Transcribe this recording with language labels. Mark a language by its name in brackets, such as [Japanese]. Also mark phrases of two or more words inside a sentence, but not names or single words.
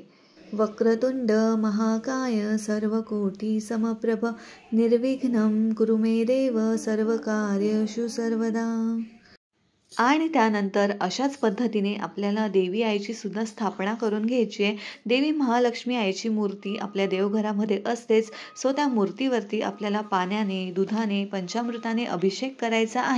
[Sanskrit] वक्रतुंड महाकाय सर्वकोटी समप्रभ निर्विघ्नं कुरु मे देव सर्वकार्येषु सर्वदा. [Marathi] आणि त्यानंतर अशाच पद्धतीने आपल्याला देवी आईची सुद्धा स्थापना करून घ्यायची आहे. देवी महालक्ष्मी आईची मूर्ती आपल्या देवघरामध्ये असतेच. सो त्या मूर्तीवरती आपल्याला पाण्याने, दुधाने, पंचामृताने अभिषेक करायचा आहे.